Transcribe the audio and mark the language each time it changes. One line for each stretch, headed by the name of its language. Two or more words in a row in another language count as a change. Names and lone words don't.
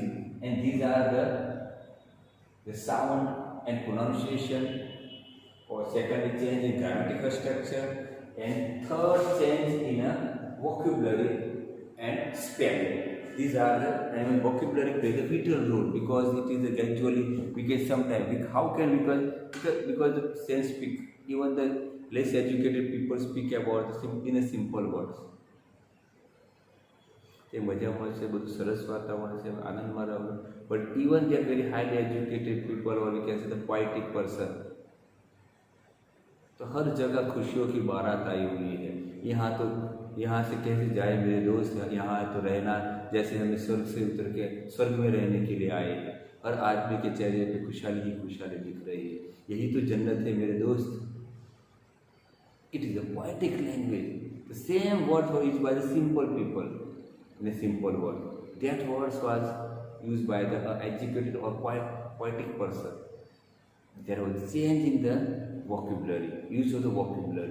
English: And these are the sound and pronunciation, or second change in grammatical structure, and third change in a vocabulary and spelling. These are the vocabulary plays a vital role, because it is a gradually, we can sometimes, how can because the sense speak, even the less educated people speak about in a simple words.
Gujarati: તે મજા મળશે, બધું સરસ વાતાવરણ છે, આનંદમાં રહો.
English: But even they are very highly educated people, or we can say the poetic person,
Hindi: तो हर जगह खुशियों की बारात आई हुई है. यहाँ से कैसे जाए मेरे दोस्त, यहाँ तो रहना जैसे हमें स्वर्ग से उतर के स्वर्ग में रहने के लिए आए हैं. हर आदमी के चेहरे पे खुशहाली ही खुशहाली दिख रही है. यही तो जन्नत है मेरे दोस्त.
English: It is a poetic language. The same word was used by the simple people in a simple word. That word was used by the educated or poetic person. There was change in the vocabulary, use of the vocabulary.